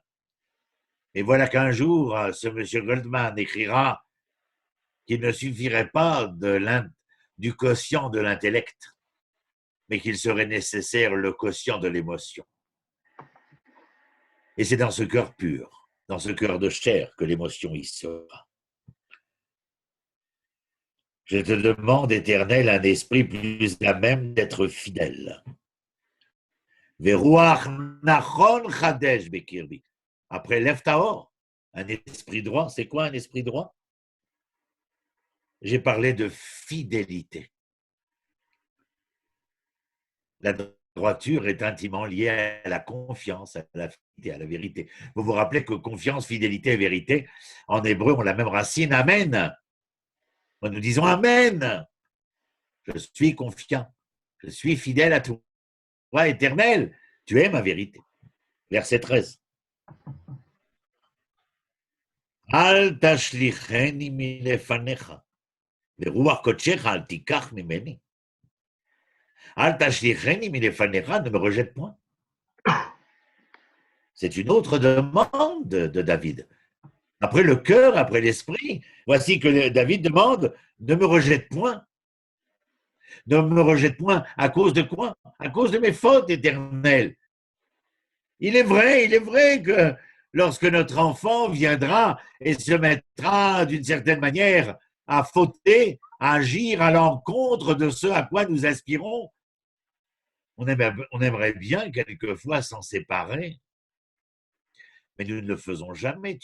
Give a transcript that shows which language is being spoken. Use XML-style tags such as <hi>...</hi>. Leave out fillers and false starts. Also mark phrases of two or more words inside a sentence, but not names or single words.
<fr>Et voilà qu'un jour, ce monsieur Goldman écrira qu'il ne suffirait pas du quotient de l'intellect, mais qu'il serait nécessaire le quotient de l'émotion. Et c'est dans ce cœur pur, dans ce cœur de chair, que l'émotion y sera. Je te demande, Éternel, un esprit plus à même d'être fidèle.</fr> <he>ורוח נכון חדש בקרבי.</he> <fr>Après, lève ta or. Un esprit droit, c'est quoi un esprit droit? J'ai parlé de fidélité. La droiture est intimement liée à la confiance, à la fidélité, à la vérité. Vous vous rappelez que confiance, fidélité et vérité, en hébreu, ont la même racine, amen. Nous disons amen. Je suis confiant. Je suis fidèle à toi, Éternel. Tu es ma vérité. Verset 13.</fr> <he>אל תשליכני מלפניך. ורוח קדשך אל תקח ממני. אל תשליכני מלפניך,</he> <fr>ne me rejette point. C'est une autre demande de David. Après le cœur, après l'esprit, voici que David demande, ne me rejette point. Ne me rejette point à cause de quoi? À cause de mes fautes éternelles. Il est vrai que lorsque notre enfant viendra et se mettra d'une certaine manière à fauter, à agir à l'encontre de ce à quoi nous aspirons, on aimerait bien quelquefois s'en séparer, mais nous ne le faisons jamais.</fr>